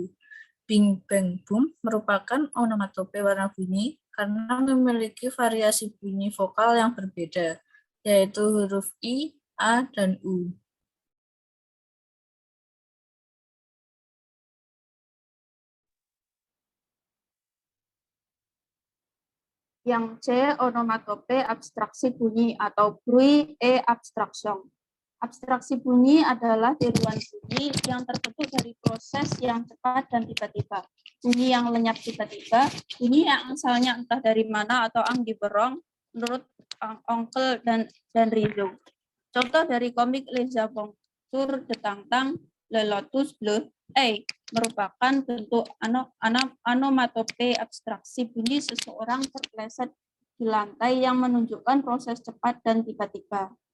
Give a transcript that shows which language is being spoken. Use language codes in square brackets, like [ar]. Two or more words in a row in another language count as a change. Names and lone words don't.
[id] Bing Bang Boom merupakan onomatope warna bunyi karena memiliki variasi bunyi vokal yang berbeda, yaitu huruf I, A, dan U. Yang C, onomatope abstraksi bunyi atau [fr] bruit et abstraction. [id] Abstraksi bunyi adalah tiruan bunyi yang terbentuk dari proses yang cepat dan tiba-tiba. Bunyi yang lenyap tiba-tiba, bunyi yang asalnya entah dari mana atau [fr] ang diberong, [id] menurut Onkel dan Rizzo. Contoh dari komik Les Aventures de Tang-Tang, Le Lotus Bleu, merupakan bentuk onomatope abstraksi bunyi seseorang terpleset di lantai yang menunjukkan proses cepat dan tiba-tiba.